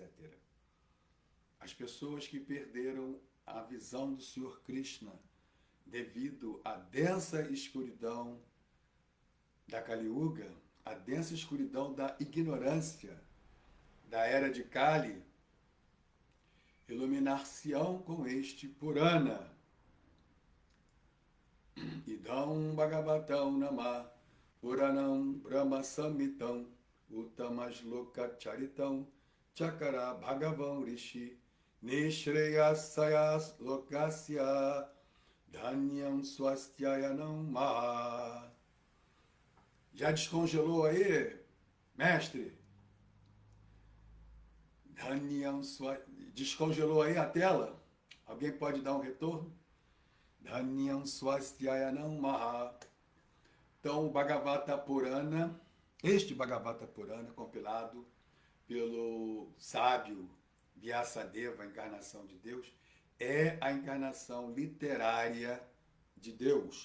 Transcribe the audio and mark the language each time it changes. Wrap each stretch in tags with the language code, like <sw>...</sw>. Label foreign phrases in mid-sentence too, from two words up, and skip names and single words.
<pt>As pessoas que perderam a visão do Senhor Krishna devido à densa escuridão da Kali Yuga, a densa escuridão da ignorância, da era de Kali, iluminar-se-ão com este Purana.</pt> <sa>इदं भागवतं नाम पुराणं ब्रह्म संहितम् उत्तमश्लोक चरितं चकार भगवान् ऋषि निःश्रेयसायस् लोकस्य धन्यं स्वस्त्ययनं महा.</sa> <pt>Já descongelou aí, mestre? Descongelou aí a tela? Alguém pode dar um retorno?</pt> <sa>धन्यं स्वस्त्ययनं महा.</sa> <pt>Então, o Bhagavata Purana, este Bhagavata Purana, compilado pelo sábio Vyasadeva, a encarnação de Deus, é a encarnação literária de Deus.</pt>